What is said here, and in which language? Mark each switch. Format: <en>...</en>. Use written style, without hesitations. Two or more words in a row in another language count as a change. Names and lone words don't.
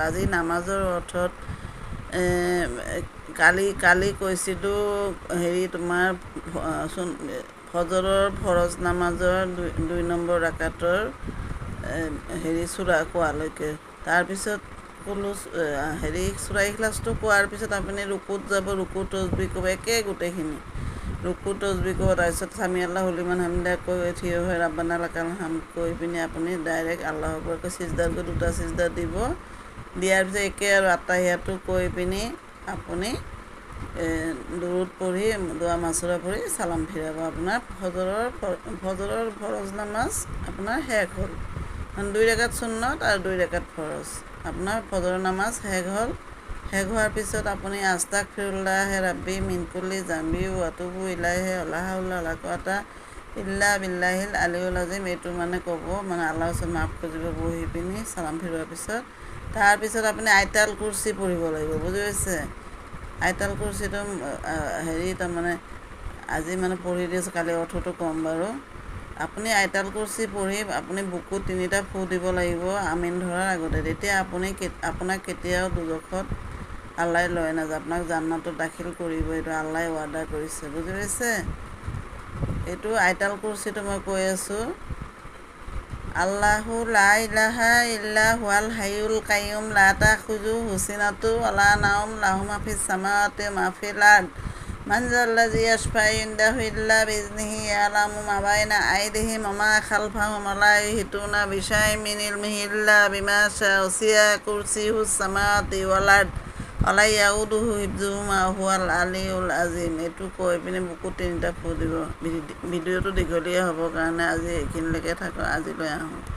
<as>আজি নামাজৰ অৰ্থত কালি কৈছিলোঁ তোমাৰ ফজৰৰ ফৰজ নামাজৰ 2 নম্বৰ ৰাকাতৰ চূৰা কোৱালৈকে। তাৰপিছত ক'লোঁ চূৰা ইখলাছটো কোৱাৰ পিছত আপুনি ৰুকুত যাব, ৰুকু তছবিহ ক'ব, গোটেইখিনি ৰুকু তছবিহ ক'ব। তাৰপিছত</as> <ar>سمع الله لمن حمده</ar> <as>কৈ থিয় হৈ</as> <ar>ربنا لك الحمد</ar> <as>কৈ পিনি আপুনি ডাইৰেক্ট</as> <ar>الله أكبر</ar> <as>চিজদাত গৈ 2টা চিজদা দিব। দিয়াৰ পিছত আৰু আত্তাহিয়াটো কৈ পিনি আপুনি দুৰুদ পঢ়ি দোৱা মাছুৰা পঢ়ি চালাম ফিৰাব। আপোনাৰ ফজৰৰ ফৰজ নামাজ আপোনাৰ শেষ হ'ল। 2 ৰাকাত সুন্নত আৰু 2 ৰাকাত ফৰজ। আপোনাৰ ফজৰৰ নামাজ শেষ হ'ল। শেষ হোৱাৰ পিছত আপুনি</as> <ar>أستغفر الله ربي من كل ذنب وأتوب إليه لا حول ولا قوة إلا بالله العلي العظيم.</ar> <as>এইটো ক'ব, আল্লাহৰ ওচৰত মাফ খুজিব বহি পিনি চালাম ফিৰোৱাৰ পিছত। তাৰপিছত আপুনি আইতাল কুৰ্চি পঢ়িব লাগিব, বুজি পাইছে? আইতাল কুৰ্চিটো আজি পঢ়ি দিছোঁ, কালি অৰ্থটো ক'ম বাৰু। আপুনি আইতাল কুৰ্চি পঢ়ি আপুনি বুকুত 3টা ফু দিব লাগিব আমিন ধৰাৰ আগতে। তেতিয়া আপোনাক কেতিয়াও দুজখত আল্লাই লৈ নাযায়, আপোনাক জান্নাতত দাখিল কৰিব। এইটো আল্লাই ৱাদা কৰিছে, বুজি পাইছে? এইটো আইতাল কুৰ্চিটো মই কৈ আছোঁ।</as> <ar>الله لا إله إلا هو الحي القيوم لا تأخذه سنة ولا نوم له ما في السماوات وما في الأرض من ذا الذي يشفع عنده إلا بإذنه يعلم ما بين أيديهم وما خلفهم ولا يحيطون بشيء من علمه إلا بما شاء وسع كرسيه السماوات والأرض ولا يئوده حفظهما وهو العلي العظيم.</ar> <as>এইটো কৈ পিনি বুকুত 3টা ফু দিব। ভিডিঅ'টো দীঘলীয়া হ'ব কাৰণে আজি এইখিনিলৈকে থাকক, আজিলৈ আহোঁ।</as>